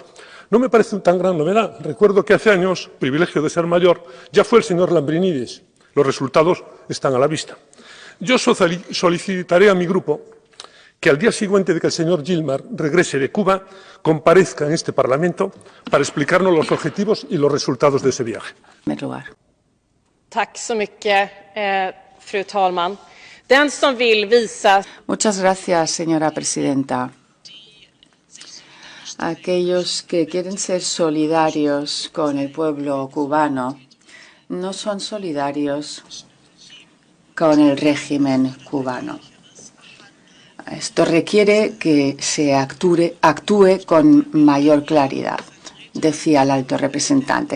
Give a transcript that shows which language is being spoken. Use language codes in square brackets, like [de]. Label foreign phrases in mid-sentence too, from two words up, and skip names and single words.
[es] No me parece tan gran novedad. Recuerdo que hace años, privilegio de ser mayor, ya fue el señor Lambrinidis. Los resultados están a la vista. Yo solicitaré a mi grupo que al día siguiente de que el señor Gilmar regrese de Cuba, comparezca en este Parlamento para explicarnos los objetivos y los resultados de ese viaje. [sv] Tack så mycket, fru talman. Den som vill visa... [es] Muchas gracias, señora presidenta. Aquellos que quieren ser solidarios con el pueblo cubano no son solidarios con el régimen cubano. Esto requiere que se actúe con mayor claridad, decía el alto representante.